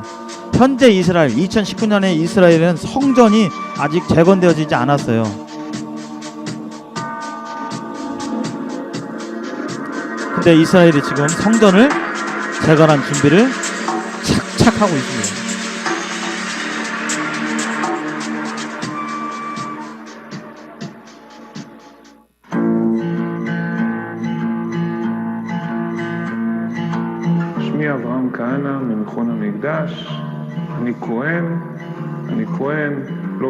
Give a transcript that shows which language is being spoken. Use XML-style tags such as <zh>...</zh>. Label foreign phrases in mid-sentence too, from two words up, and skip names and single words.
<ko>현재 이스라엘 2019년에 이스라엘은 성전이 아직 재건되어지지 않았어요. 근데 이스라엘이 지금 성전을 재건한 준비를 착착 하고 있습니다.</ko> <he>שמי אברהם כהנא ממכון המקדש, אני כהן לא</he>